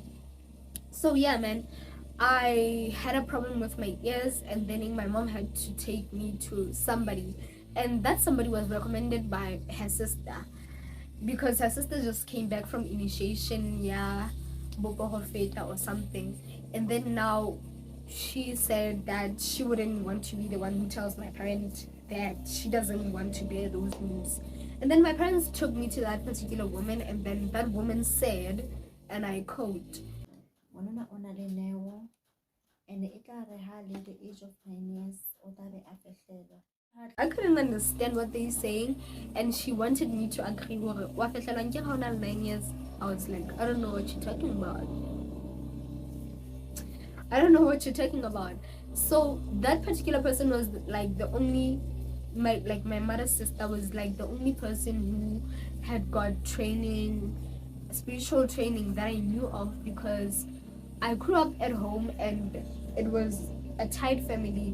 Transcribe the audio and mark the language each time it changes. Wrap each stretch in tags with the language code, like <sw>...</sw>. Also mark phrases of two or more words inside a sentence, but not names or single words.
<en>So yeah, man, I had a problem with my ears, and then my mom had to take me to somebody, and that somebody was recommended by her sister, because her sister just came back from initiation, yeah, or something. And then now she said that she wouldn't want to be the one who tells my parents that she doesn't want to bear those wounds. And then my parents took me to that particular woman, and then that woman said, and I quote,</en> <st>Ngwanana o na le neo, and e tla re ha le</st> <en>the age of 9 years</en> <st>o tla be a fehlelwa.</st> <en>I couldn't understand what they're saying, and she wanted me to agree with it.</en> <st>Wa fihlela nke ga o na le</st> <en>9 years, I was like, I don't know what you're talking about. I don't know what you're talking about. So that particular person was like the only, my mother's sister was like the only person who had got training, spiritual training that I knew of, because I grew up at home and it was a tight family.</en>